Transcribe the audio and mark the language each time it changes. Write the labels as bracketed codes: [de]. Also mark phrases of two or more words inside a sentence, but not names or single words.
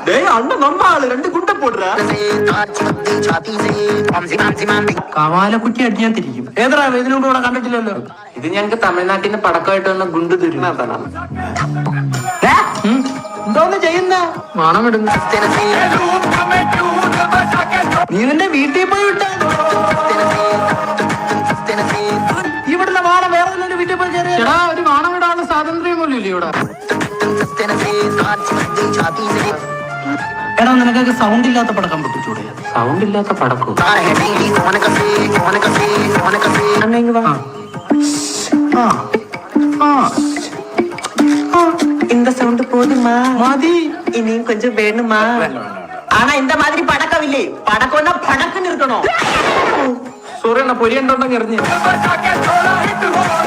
[ta] அண்ணன் நம்ம ஆளு 2 குண்டை போடுற. [ml] കവാലക്കുറ്റി അടിച്ച് ഞാൻ തിരിക്കും. ഏതാ ഇതിനു മുമ്പ് ഇവിടെ കണ്ടിട്ടില്ലല്ലോ. ഇത് ഞങ്ങക്ക് തമിഴ്നാട്ടിൽ നിന്ന് പടക്കമായിട്ട് വന്ന ഗുണ്ടു തിരുനാഥാണ്. എന്തോന്ന് ചെയ്യുന്ന മണമിടുന്ന നീ നിന്റെ വീട്ടിൽ പോയി വിട്ട ഇവിടുന്ന് വാണം വേറെ വീട്ടിൽ പോയി ചേരാ. ഒരു വാണം ഇടാനുള്ള സ്വാതന്ത്ര്യം പോലും ഇല്ല ഇവിടെ. എടാ നിനക്കൊക്കെ സൗണ്ട് ഇല്ലാത്ത പടക്കം പൊട്ടിച്ചൂടെ? സൗണ്ട് ഇല്ലാത്ത പടക്കോ? [ta] இந்த சவுண்ட் போதுமா? [ml] മതി. [ta] இனியும் கொஞ்சம் வேணுமா? ஆனா இந்த மாதிரி படக்கம் இல்லே. படக்கம்னா படக்குன்னு இருக்கணும். [ml] സോറി അണ്ണ, പൊരി ഉണ്ടോണ്ടെങ്കിൽ എറിഞ്ഞ്